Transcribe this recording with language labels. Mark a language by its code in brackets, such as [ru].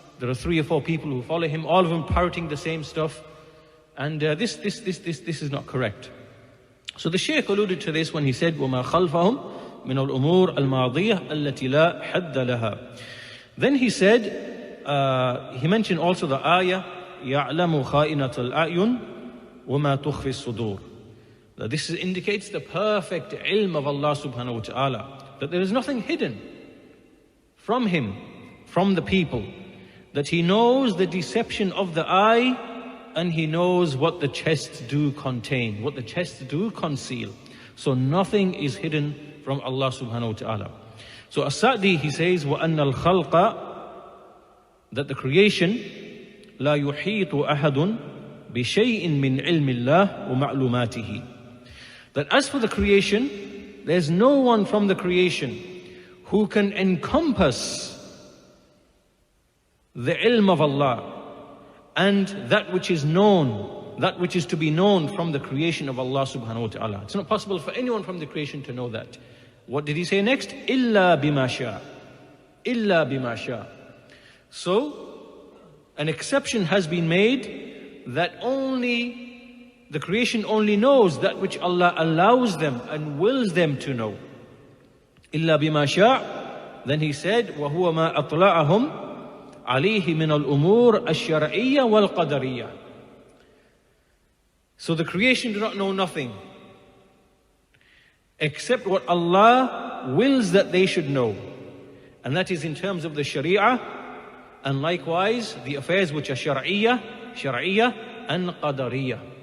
[en] There are 3 or 4 people who follow him, all of them parroting the same stuff. And this is not correct. So the Shaykh alluded to this when he said, [ar] وَمَا خَلْفَهُمْ مِنَ الْأُمُورِ الْمَاضِيَةِ الَّتِي لَا حَدَّ لَهَا. [en] Then he said, he mentioned also the ayah, [ar] يَعْلَمُ خَائِنَةَ الْأَعْيُنِ وَمَا تُخْفِي الصُّدُورِ. [en] That this indicates the perfect ilm of Allah subhanahu wa ta'ala, that there is nothing hidden from Him, from the people, that He knows the deception of the eye and He knows what the chests do contain, what the chests do conceal. So nothing is hidden from Allah subhanahu wa ta'ala. So As-Sa'di, he says, [ar] وَأَنَّ الْخَلْقَ, [en] that the creation, [ar] لَا يُحِيطُ أَحَدٌ بِشَيْءٍ مِّنْ عِلْمِ اللَّهِ وَمَعْلُومَاتِهِ. [en] That as for the creation, there's no one from the creation who can encompass the ilm of Allah and that which is known, that which is to be known from the creation of Allah subhanahu wa ta'ala. It's not possible for anyone from the creation to know that. What did he say next? [ar] إِلَّا بِمَا شَاءَ. إِلَّا بِمَا شَاءَ. [en] So, an exception has been made that only the creation only knows that which Allah allows them and wills them to know. [ar] إِلَّا بِمَا شَاءَ. [en] Then he said, [ar] وَهُوَ مَا أَطْلَعَهُمْ عَلَيْهِ مِنَ الْأُمُورِ الشَّرْعِيَّةِ وَالْقَدَرِيَّةِ. [en] So the creation do not know nothing except what Allah wills that they should know. And that is in terms of the Sharia, and likewise the affairs which are Shar'iyya and Qadariyya.